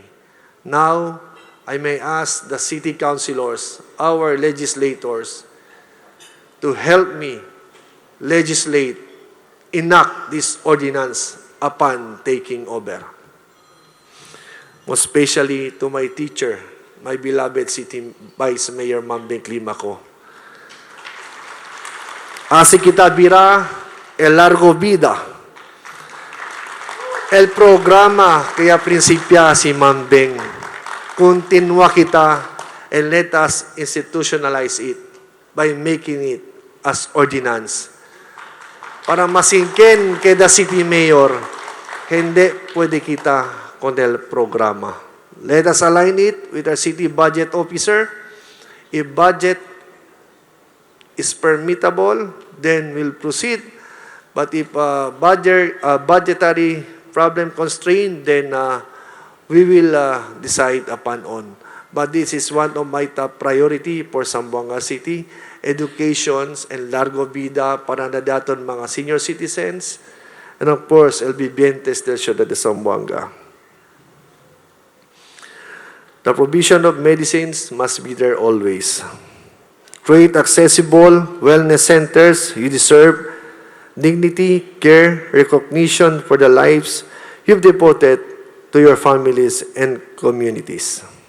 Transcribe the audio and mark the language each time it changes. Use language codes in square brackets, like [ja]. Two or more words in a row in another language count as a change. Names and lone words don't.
[en] Now, I may ask the city councilors, our legislators, to help me legislate, enact this ordinance upon taking over. Most especially to my teacher, my beloved City Vice Mayor Mambeng Climaco. [cbk] Así kita bira, el largo vida. El programa kaya prinsipya si Mambeng. Continua kita [en] and let us institutionalize it by making it as ordinance. [cbk] Para masingkin kay the City Mayor, hindi pwede kita con el programa. [en] Let us align it with our City Budget Officer. If budget is permittable, then we'll proceed. But if budgetary problem constraint, then we will decide upon on. But this is one of my top priority for Zamboanga City. Educations and [cbk] largo vida para na daton mga [en] senior citizens. And of course, [cbk] el vivientes del ciudad de Zamboanga. [en] The provision of medicines must be there always. Create accessible wellness centers. You deserve dignity, care, recognition for the lives you've devoted to your families and communities.